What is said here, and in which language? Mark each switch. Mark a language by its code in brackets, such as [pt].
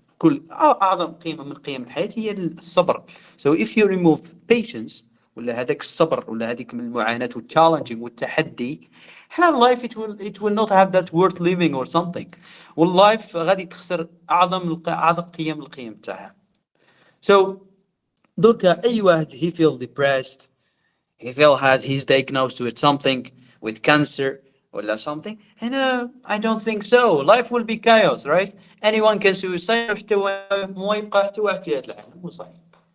[ar] كل أعظم قيمة من قيم الحياة هي الصبر. [en] So if you remove patience [ar] ولا هذاك الصبر ولا هذيك من المعاناة [en] والchallenging والتحدي, هنا life it will not have that worth living or something. [ar] واللايف غادي تخسر أعظم قيم القيم تاعها. [en] So [ar] دوكا أي واحد [en] he feel depressed, he feel has he's diagnosed with something, with cancer or something, and I don't think so. Life will be chaos, right? Anyone can suicide [ar] وحتى ما يبقى حتى واحد في هذا العالم مو صحيح.